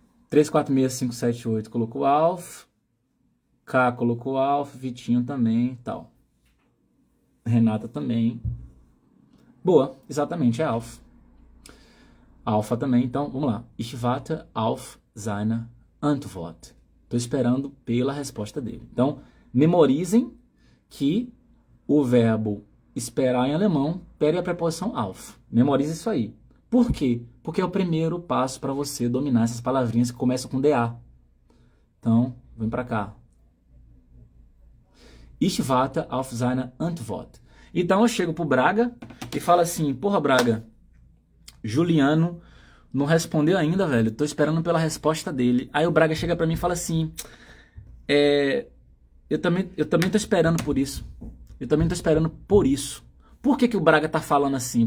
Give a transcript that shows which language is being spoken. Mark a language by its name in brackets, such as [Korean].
[Portuguese] 346578 colocou auf. K colocou auf. Vitinho também, tal. Renata também. Boa, exatamente, é auf. Alfa também, então vamos lá. [German] Ich warte auf seine Antwort. [Portuguese] Estou esperando pela resposta dele. Então, memorizem que o verbo esperar em alemão pede a preposição auf. Memorize isso aí. Por quê? Porque é o primeiro passo para você dominar essas palavrinhas que começam com DA. Então, vem para cá. [German] Ich warte auf seine Antwort. [Portuguese] Então eu chego pro Braga e falo assim, porra, Braga, Juliano não respondeu ainda, velho. Tô esperando pela resposta dele. Aí o Braga chega pra mim e fala assim, eu também tô esperando por isso. Eu também tô esperando por isso. Por que o Braga tá falando assim?